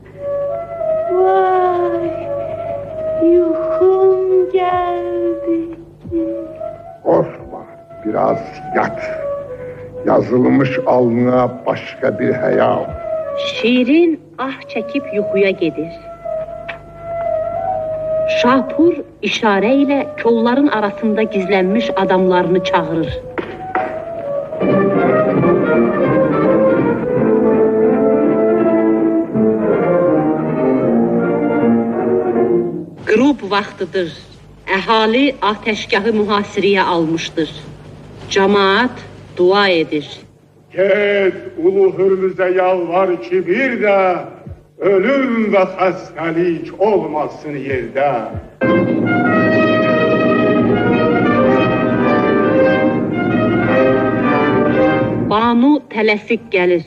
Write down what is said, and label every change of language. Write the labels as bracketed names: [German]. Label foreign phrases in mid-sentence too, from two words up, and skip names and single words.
[Turkish] Vay, yuhum geldi ki. Korkma, biraz yat. Yazılmış alnına başka bir hayal. [Azerbaijani] Şirin ah çekip yuxuya gedir. [Turkish] Şapur işareyle kolların arasında gizlenmiş adamlarını çağırır. [Azerbaijani] Qrub vaxtıdır. Əhali ateşgahı mühasirəyə almışdır. [Turkish] Cemaat dua edir. Gez ulu hürmüze yalvar ki bir de ölüm ve hastalık olmasın yerde. [Azerbaijani] Banu tələsik gəlir.